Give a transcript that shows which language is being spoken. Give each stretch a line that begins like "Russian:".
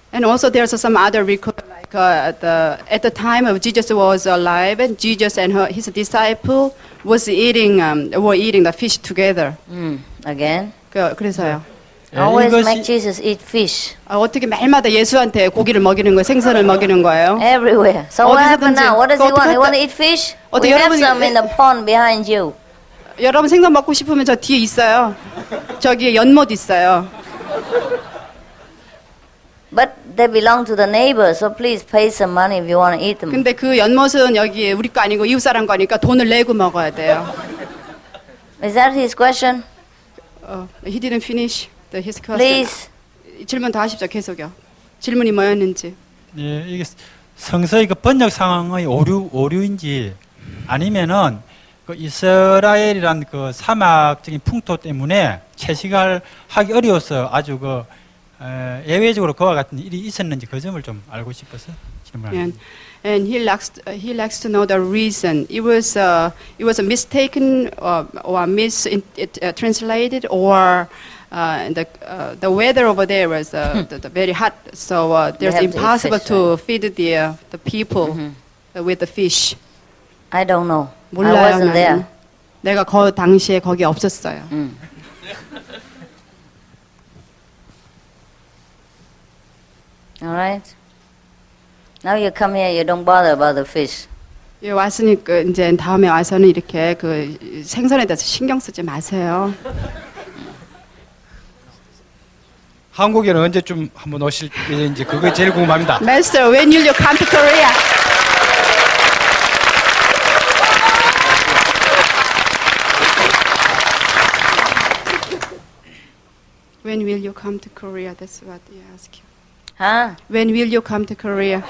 English: And also there's some other record, like at the time of Jesus was alive, and Jesus and his disciple were eating the fish together. again,
Korean: 그래서요.
English: always
Korean: 이것이-
English: make Jesus eat fish
Korean: 어떻게 매일마다 예수한테 고기를 먹이는 거예요? 생선을 먹이는 거예요?
English: everywhere. So what happened now? What does he want? He want to eat fish? We have some in the pond behind you.
Korean: 여러분 생선 먹고 싶으면 저 뒤에 있어요. 저기 연못 있어요.
English: But they belong to the neighbor, so please pay some money if you want to eat them.
Korean: 근데 그 연못은 여기 우리 거 아니고 이웃 사람 거니까 돈을 내고 먹어야 돼요.
English: Is that his question? He didn't finish his question. Please.
Korean: 질문 더 하십시오. 계속요. 질문이 뭐였는지. 예, 이게 성서의 그 번역 상황의 오류인지 아니면은 그 이스라엘이란 그 사막적인 풍토 때문에 채식을 하기 어려워서 아주 그 예외적으로 그와 같은 일이 있었는지 그 점을 좀 알고 싶어서 질문합니다.
English: And he likes to know the reason. It was mistaken or mistranslated, or the weather over there was very hot, so there's have to eat impossible fish, to feed the people with the fish. I don't know.
Korean: 몰라요,
English: I wasn't there.
Korean: 나는. 내가 당시에 거기 없었어요.
English: All right. Now you come here, you don't bother about the fish.
Korean: 예, 왔으니까 이제 다음에 와서는 이렇게 그 생선에 대해서 신경 쓰지 마세요. 한국에는 언제쯤 한번 오실 예정인지 그거 제일 궁금합니다.
English: Master, when will you come to Korea? When will you come to Korea? That's what they ask you. Huh? When will you come to Korea?